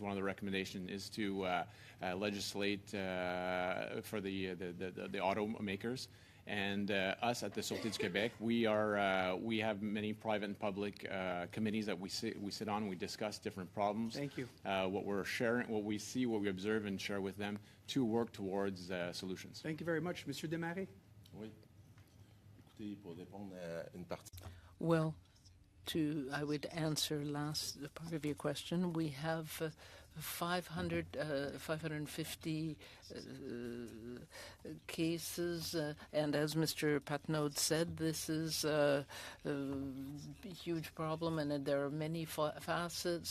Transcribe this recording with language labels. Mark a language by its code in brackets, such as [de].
[en] One of the recommendations is to legislate for the automakers. And us at the Sûreté du Québec, we have many private and public committees that we sit on. We discuss different problems. Thank you. What we're sharing, what we see, what we observe, and share with them to work towards solutions. Thank you very much, Monsieur Desmarais. [fr] Oui. Écoutez, pour répondre à une partie. [en] Well, I would answer last part of your question. We have 550 cases, and as Mr. Patnaud said, this is a huge problem, and there are many facets.